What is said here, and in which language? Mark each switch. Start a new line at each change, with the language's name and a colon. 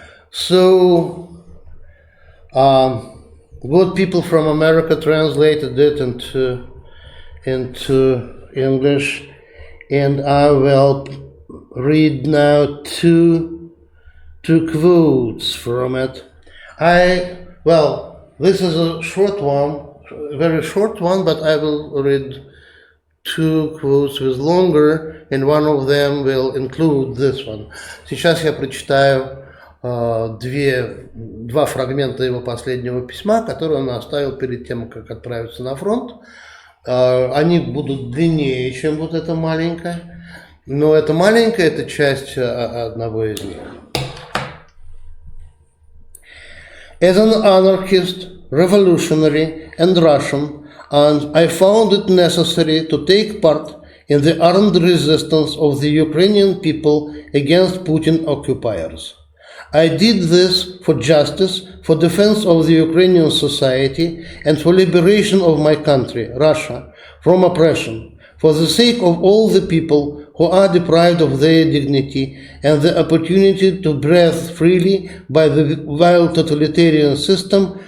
English: So good people from America translated it into English, and I will read now two quotes from it. This is a short one, a very short one, but I will read two quotes with longer, and one of them will include this one.
Russian: Сейчас я прочитаю два фрагмента его последнего письма, которые он оставил перед тем, как отправиться на фронт. Они будут длиннее, чем вот эта маленькая, но эта маленькая – это часть одного из них.
English: As an anarchist, revolutionary and Russian, and I found it necessary to take part in the armed resistance of the Ukrainian people against Putin occupiers. I did this for justice, for defense of the Ukrainian society, and for liberation of my country, Russia, from oppression, for the sake of all the people who are deprived of their dignity and the opportunity to breathe freely by the vile totalitarian system